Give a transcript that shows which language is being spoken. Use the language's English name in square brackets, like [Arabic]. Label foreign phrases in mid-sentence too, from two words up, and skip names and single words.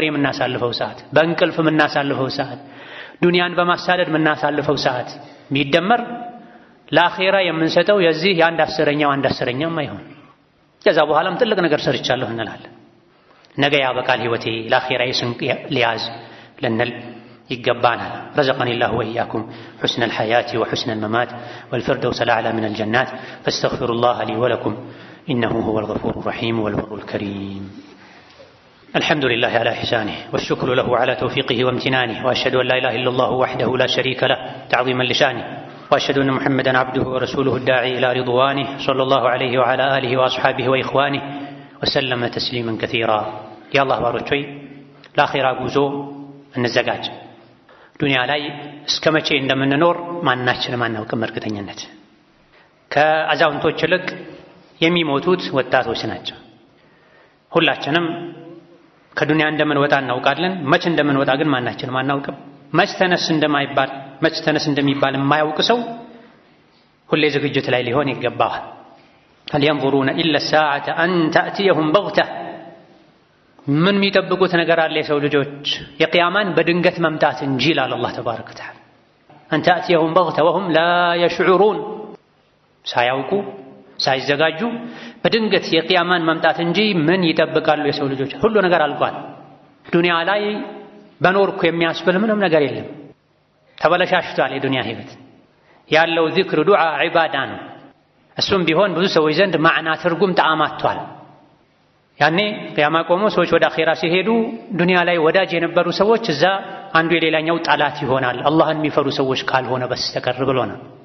[Amharic] የምናሳልፈው ሰዓት፣ በእንቅልፍ የምናሳልፈው ሰዓት፣ ዱንያን በማሳደድ የምናሳልፈው ሰዓት ቢደመር ለአኼራ የምንሰጠው የዚህ የአንድ አስረኛም አይሆን። ከዛ በኋላም ትልቅ ነገር ሰርቻለሁ እንላለን። ነገ ያበቃል ህይወቴ ለአኼራ ስንቅ ሊያዝ ልንል ይገባናል። [Arabic] رزقني الله وإياكم حسن الحياة وحسن الممات والفردوس الأعلى من الجنات فاستغفروا الله لي ولكم إنه هو الغفور الرحيم والبر الكريم. الحمد لله على إحسانه والشكر له على توفيقه وامتنانه، وأشهد أن لا إله إلا الله وحده لا شريك له تعظيما لشانه، وأشهد أن محمدا عبده ورسوله الداعي إلى رضوانه صلى الله عليه وعلى آله وأصحابه وإخوانه وسلم تسليما كثيرا. يا الله بارك الآخرة [Amharic] ጉዞ እንዘጋጅ። ዱንያ ላይ እስከ መቼ እንደምንኖር ማናችንም አናውቅም። እርግጠኝነት ከአዛውንቶች ይልቅ የሚሞቱት ወጣቶች ናቸው። ሁላችንም ከዱንያ እንደምንወጣ እናውቃለን። መች እንደምንወጣ ግን ማናችንም አናውቅም። መች ተነስ እንደሚባል የማያውቅ ሰው ሁሌ ዝግጅት ላይ ሊሆን ይገባዋል። [Arabic] هل ينظرون إلا الساعة أن تأتيهم بغتة [Amharic] ምን የሚጠብቁት ነገር አለ የሰው ልጆች የቂያማን በድንገት መምጣት እንጂ ይላል አላህ [Arabic] تبارك وتعالى። أن تأتيهم بغتة وهم لا يشعرون [Amharic] ሳያውቁ ሳይዘጋጁ በድንገት የቂያማን መምጣት እንጂ ምን ይጠብቃሉ የሰው ልጆች? ሁሉ ነገር አልቋል። ዱንያ ላይ በኖርኩ የሚያስብል ምንም ነገር የለም። ተበለሻሽቷል የዱንያ ህይወት። ያለው ዚክር፣ ዱዓ፣ ዒባዳ ነው። እሱም ቢሆን ብዙ ሰዎች ዘንድ ማዕና ትርጉም ጣዕም አጥቷል። ያኔ ቂያማ ቆሞ ሰዎች ወደ አኺራ ሲሄዱ ዱንያ ላይ ወዳጅ የነበሩ ሰዎች እዛ አንዱ የሌላኛው ጠላት ይሆናል፣ አላህን የሚፈሩ ሰዎች ካልሆነ በስተቀር ብሎናል።